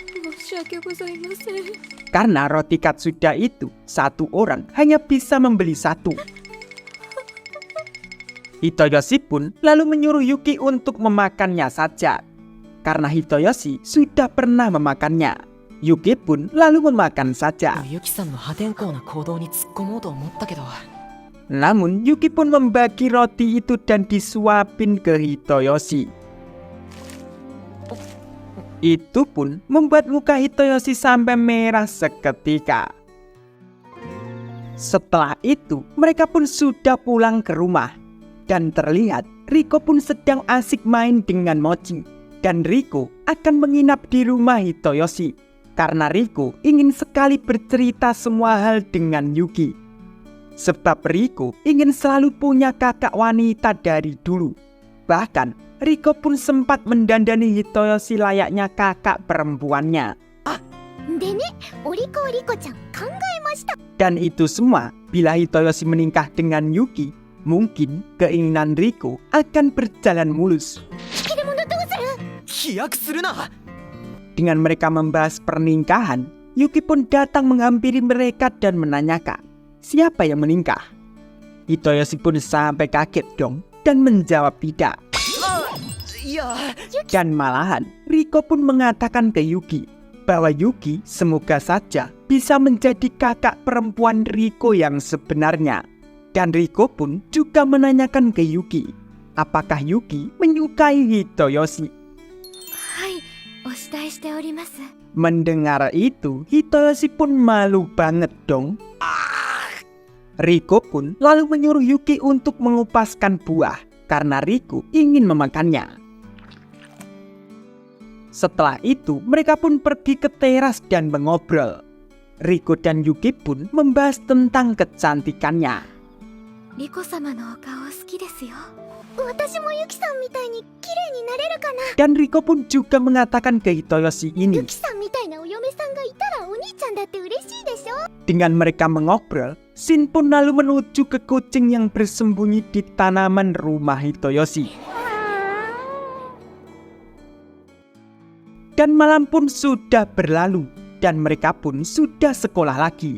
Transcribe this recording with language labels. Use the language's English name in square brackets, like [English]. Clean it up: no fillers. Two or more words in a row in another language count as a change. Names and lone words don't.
[Indonesian] Karena roti Katsuda itu satu orang hanya bisa membeli satu. Hitoyoshi pun lalu menyuruh Yuki untuk memakannya saja. karena Hitoyoshi sudah pernah memakannya. Yuki pun lalu memakan saja. [Japanese] ユキさんの破天荒な行動に突っ込もうと思ったけど [Indonesian] Namun Yuki pun membagi roti itu dan disuapin ke Hitoyoshi. Itu pun membuat muka Hitoyoshi sampai merah seketika. Setelah itu mereka pun sudah pulang ke rumah. Dan terlihat Riko pun sedang asik main dengan Mochi. Dan Riko akan menginap di rumah Hitoyoshi karena Riko ingin sekali bercerita semua hal dengan Yuki. Sebab Riko ingin selalu punya kakak wanita dari dulu. Bahkan Riko pun sempat mendandani Hitoyoshi layaknya kakak perempuannya. [Japanese] でね、おりこちゃん考えました。 [Indonesian] Dan itu semua bila Hitoyoshi menikah dengan Yuki, mungkin keinginan Riko akan berjalan mulus. [Japanese] 飛躍するな [Indonesian] Dengan mereka membahas pernikahan, Yuki pun datang menghampiri mereka dan menanyakan siapa yang menikah. Hitoyoshi pun sampai kaget dong dan menjawab tidak. [Japanese] いや [Indonesian] Dan malahan Riko pun mengatakan ke Yuki bahwa Yuki semoga saja bisa menjadi kakak perempuan Riko yang sebenarnya. Dan Riko pun juga menanyakan ke Yuki apakah Yuki menyukai Hitoyoshi. [Japanese] はい、お慕いしております。 [Indonesian] Mendengar itu, Hitoyoshi pun malu banget dong. Riko pun lalu menyuruh Yuki untuk mengupaskan buah karena Riko ingin memakannya. Setelah itu, mereka pun pergi ke teras dan mengobrol. Riko dan Yuki pun membahas tentang kecantikannya. [Japanese] リコ様のお顔好きですよ。私もユキさんみたいに綺麗になれるかな。 [Indonesian] Dan Riko pun juga mengatakan ke Hitoyoshi ini. [Japanese] ユキさんみたいなお嫁さんがいたらお兄ちゃんだって嬉しいでしょ。 [Indonesian] Dengan mereka mengobrol, Shin pun lalu menuju ke kucing yang bersembunyi di tanaman rumah Hitoyoshi. Dan malam pun sudah berlalu dan mereka pun sudah sekolah lagi.